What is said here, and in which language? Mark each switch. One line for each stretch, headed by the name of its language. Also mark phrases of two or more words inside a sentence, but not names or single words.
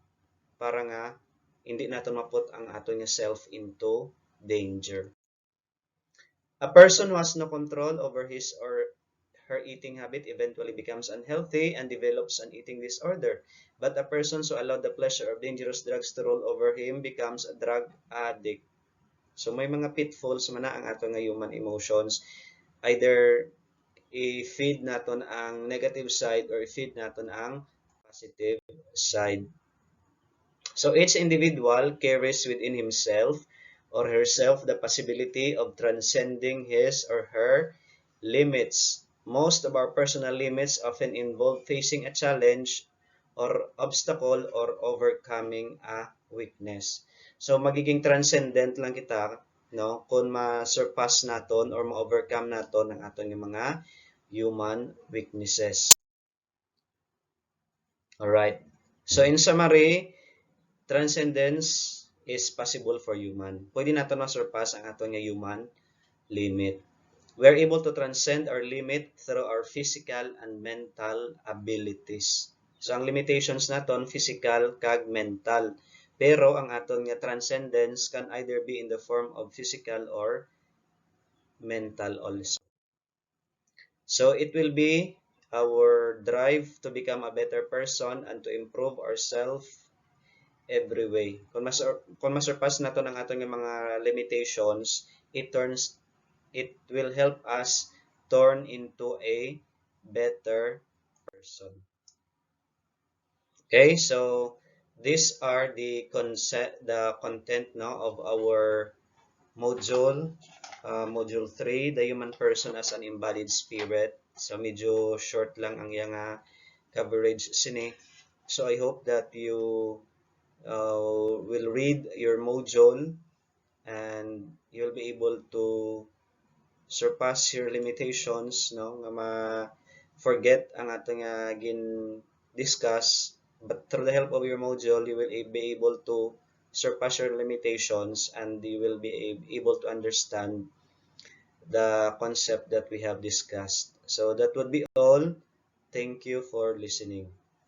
Hiligaynon: Para nga hindi natin maput ang ato nga
English: self into danger. A person who has no control over his or her eating habit eventually becomes unhealthy and develops an eating disorder. But a person who allowed the pleasure of dangerous drugs to rule over him becomes a drug addict.
Hiligaynon: So may mga pitfalls man na ang ato nga
English: human emotions.
Hiligaynon: Either i-feed naton ang
English: negative side
Hiligaynon: or i-feed naton ang
English: positive side. So each individual carries within himself or herself the possibility of transcending his or her limits. Most of our personal limits often involve facing a challenge or obstacle or overcoming a weakness.
Hiligaynon: So magiging transcendent lang kita, no, kung ma-surpass naton or ma-overcome naton ang aton yung mga
English: human weaknesses. All right. So in summary, transcendence is possible for human.
Hiligaynon: Pwede natin ma-surpass ang ato nga
English: human limit. We are able to transcend our limit through our physical and mental abilities.
Hiligaynon: So ang limitations naton physical kag mental. Pero ang aton nga
English: transcendence can either be in the form of physical or mental also. So it will be our drive to become a better person and to improve ourselves every way.
Hiligaynon: Kung masurpass nato ng atong mga
English: limitations, it will help us turn into a better person. Okay, so these are the content now of our module, module 3, the human person as an embodied spirit.
Hiligaynon: So medyo short lang ang yang coverage sini.
English: So I hope that you will read your module and you'll be able to surpass your limitations,
Hiligaynon: no, nga ma-forget ang atong gin discuss,
English: but through the help of your module you will be able to surpass your limitations and you will be able to understand the concept that we have discussed. So that would be all. Thank you for listening.